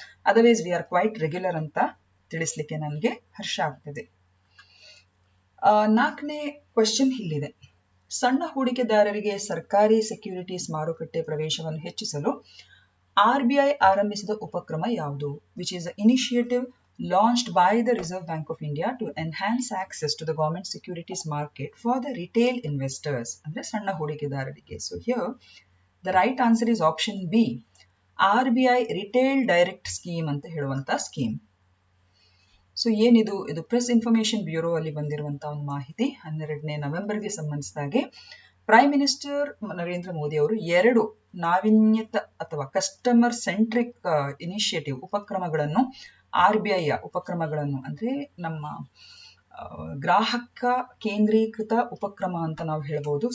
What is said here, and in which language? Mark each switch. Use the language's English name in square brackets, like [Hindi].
[English] otherwise we are quite regular [Kannada] ಅಂತ ತಿಳಿಸ್ಲಿಕ್ಕೆ ನನಗೆ ಹರ್ಷ ಆಗ್ತದೆ. 4ನೇ ಕ್ವೆಶ್ಚನ್ ಇಲ್ಲಿದೆ. ಸಣ್ಣ ಹೂಡಿಕೆದಾರರಿಗೆ ಸರ್ಕಾರಿ ಸೆಕ್ಯೂರಿಟೀಸ್ ಮಾರುಕಟ್ಟೆ ಪ್ರವೇಶವನ್ನು ಹೆಚ್ಚಿಸಲು RBI ಆರಂಭಿಸಿದ ಉಪಕ್ರಮ ಯಾವುದು? [English] Which is a initiative launched by the Reserve Bank of India to enhance access to the government securities market for the retail investors. [Kannada] ಅಂದ್ರೆ ಸಣ್ಣ ಹೂಡಿಕೆದಾರರಿಗೆ. [English] So here the right answer is option B, RBI retail direct scheme [Kannada] ಅಂತ ಹೇಳುವಂತ scheme. So ಏನಿದು? ಇದು press information bureau ಅಲ್ಲಿ ಬಂದಿರುವಂತಹ ಒಂದು ಮಾಹಿತಿ. 12ನೇ ನವೆಂಬರ್ಗೆ ಸಂಬಂಧಿಸಿದಾಗೆ ಪ್ರೈಮ್ ಮಿನಿಸ್ಟರ್ ನರೇಂದ್ರ ಮೋದಿ ಅವರು 2 ನಾವೀನ್ಯತ ಅಥವಾ ಕಸ್ಟಮರ್ ಸೆಂಟ್ರಿಕ್ ಇನಿಷಿಯೇಟಿವ್ ಉಪಕ್ರಮಗಳನ್ನು, RBI ಉಪಕ್ರಮಗಳನ್ನು ಅಂದ್ರೆ ನಮ್ಮ ಗ್ರಾಹಕ ಕೇಂದ್ರೀಕೃತ ಉಪಕ್ರಮ ಅಂತ ನಾವು ಹೇಳ್ಬೋದು.